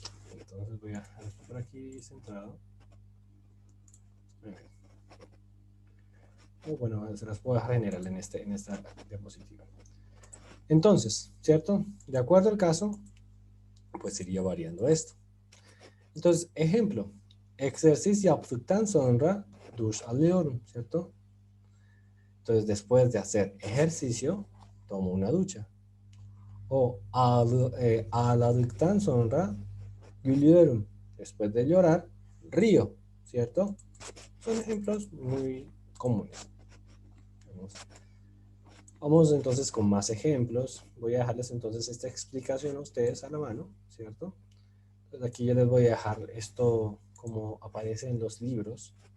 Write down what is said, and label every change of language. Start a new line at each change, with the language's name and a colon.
Spanish: Entonces voy a dejar esto por aquí centrado. Bueno, se las puedo dejar general en esta diapositiva. Entonces, ¿cierto? De acuerdo al caso, pues iría variando esto. Entonces, ejemplo.
Turkish: Egzersiz yaptıktan sonra duş alıyorum,
Spanish: ¿cierto? Entonces, después de hacer ejercicio, tomo una ducha.
Turkish: O ağladıktan sonra gülüyorum.
Spanish: Después de llorar, río, ¿cierto? Son ejemplos muy comunes. Vamos entonces con más ejemplos. Voy a dejarles entonces esta explicación a ustedes a la mano, ¿cierto? Entonces aquí yo les voy a dejar esto como aparece en los libros.